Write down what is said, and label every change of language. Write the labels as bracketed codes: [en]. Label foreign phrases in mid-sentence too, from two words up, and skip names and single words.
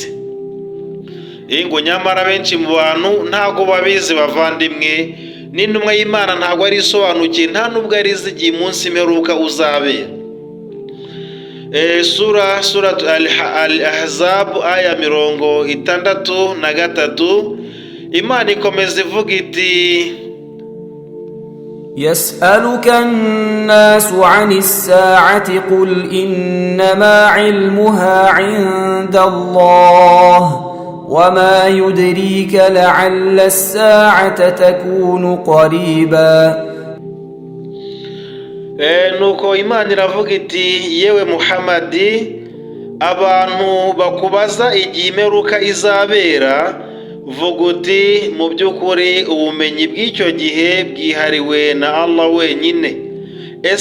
[rw] Ngo nyamara abenshi mu bantu ntago babizi bavandimwe, n'intumwa y'Imana ntago ari isobanukiwe, nta nubwo ari izi igihe umunsi imperuka uzabera. Surat Al-Ahzab aya 63, Imana ikomeza ivuga iti: [ar] يسألك الناس عن الساعة قل إنما علمها عند الله وما يدريك لعل الساعة تكون قريبا. [rw] Nuko Imana iravuga iti: yewe Muhammadi, abantu bakubaza igihe imperuka izabera, vuga uti mu by'ukuri ubumenyi bw'icyo gihe bwihariwe na Allah wenyine.